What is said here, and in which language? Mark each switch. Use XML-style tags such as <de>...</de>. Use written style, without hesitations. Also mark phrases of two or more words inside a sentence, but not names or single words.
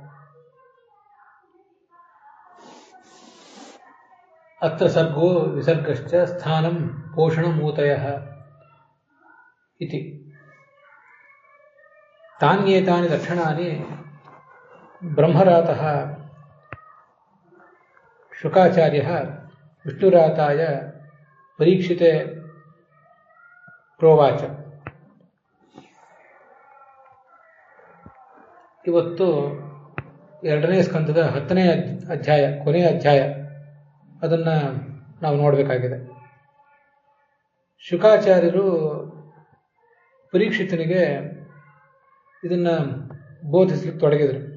<sa>अत्र सर्गो विसर्गश्च स्थानं पोषणमूतयः इति. तान्येतानि लक्षणानि ब्रह्मरातः शुकाचार्यः विष्णुराताय परीक्षिते प्रोवाच.</sa> <kn>ಇವತ್ತು ಎರಡನೇ ಸ್ಕಂದದ 10ನೇ ಅಧ್ಯಾಯ, ಕೊನೆಯ ಅಧ್ಯಾಯ, ಅದನ್ನು ನಾವು ನೋಡಬೇಕಾಗಿದೆ. ಶುಕಾಚಾರ್ಯರು ಪರೀಕ್ಷಿತನಿಗೆ ಇದನ್ನು ಬೋಧಿಸಲಿಕ್ಕೆ ತೊಡಗಿದರು.</kn>